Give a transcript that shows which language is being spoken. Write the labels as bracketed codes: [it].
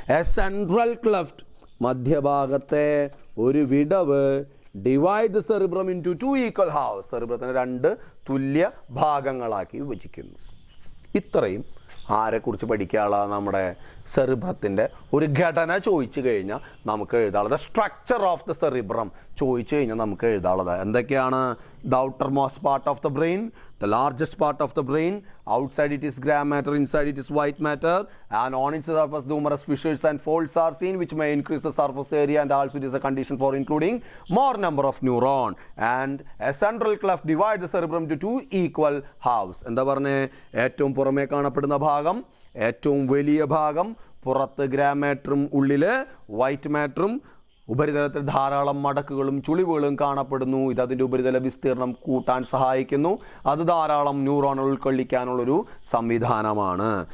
[en] a central cleft, [ml] മധ്യഭാഗത്തെ ഒരു വിടവ്, [en] divide the cerebrum into 2 equal half, [ml] സെറിബ്രത്തിനെ 2 തുല്യ ഭാഗങ്ങളാക്കി വിഭജിക്കുന്നു. ഇത്രയും ആരെക്കുറിച്ച് പഠിക്കാനുള്ള? നമ്മുടെ സെറിബ്രത്തിൻ്റെ ഒരു ഘടന ചോദിച്ചു കഴിഞ്ഞാൽ നമുക്ക് എഴുതാനുള്ളത് [en] structure of the cerebrum [ml] ചോദിച്ചു കഴിഞ്ഞാൽ നമുക്ക് എഴുതാനുള്ളത് എന്തൊക്കെയാണ്? [en] The outermost part of the brain, the largest part of the brain, outside it is gray matter, inside it is white matter, and on its surface numerous fissures and folds are seen which may increase the surface area, and also it is a condition for including more number of neuron, and a central cleft divides the cerebrum into two equal halves. [ml] എന്താ പറഞ്ഞേ? ഏറ്റവും പുറമേ കാണപ്പെടുന്ന ഭാഗം, ഏറ്റവും വലിയ ഭാഗം, പുറത്ത് ഗ്രേ മാറ്ററും ഉള്ളിൽ വൈറ്റ് മാറ്ററും, ഉപരിതലത്തിൽ ധാരാളം മടക്കുകളും ചുളിവുകളും കാണപ്പെടുന്നു. ഇത് അതിൻ്റെ ഉപരിതല വിസ്തീർണം കൂട്ടാൻ സഹായിക്കുന്നു. അത് ധാരാളം ന്യൂറോണുകൾ ഉൾക്കൊള്ളിക്കാനുള്ളൊരു സംവിധാനമാണ്.